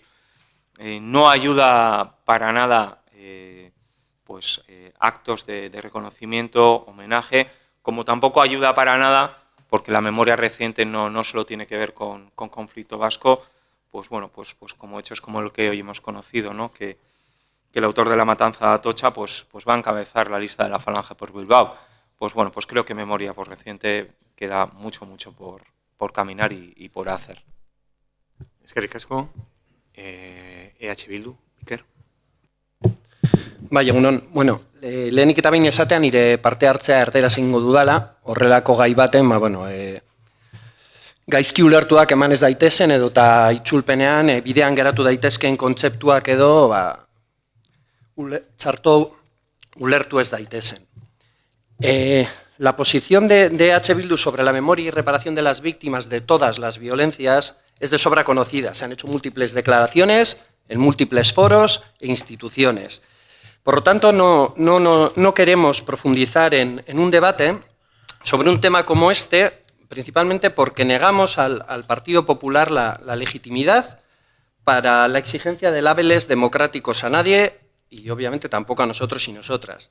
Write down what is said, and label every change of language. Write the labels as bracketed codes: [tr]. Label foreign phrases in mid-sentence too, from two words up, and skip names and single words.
[es] No ayuda para nada actos de reconocimiento, homenaje, como tampoco ayuda para nada porque la memoria reciente no solo tiene que ver con conflicto vasco, pues bueno, pues como hechos como el que hoy hemos conocido, ¿no? Que el autor de la matanza de Atocha pues va a encabezar la lista de la Falange por Bilbao. Pues bueno, pues creo que memoria por reciente queda mucho por caminar y por hacer. [eu] Eskerrik asko, EH Bildu, Iker. Bai, egunon, bueno, lehenik eta behin esatean nire parte hartzea erderaz egingo dudala, horrelako gai baten, gaizki ulertuak eman ez daitezen edo eta itzulpenean bidean geratu daitezkeen kontzeptuak edo txarto ulertu ez daitezen. [es] La posición de EH Bildu sobre la memoria y reparación de las víctimas de todas las violencias es de sobra conocida. Se han hecho múltiples declaraciones en múltiples foros e instituciones. Por lo tanto, no queremos profundizar en un debate sobre un tema como este, principalmente porque negamos al Partido Popular la legitimidad para la exigencia de labels democráticos a nadie y obviamente tampoco a nosotros y nosotras.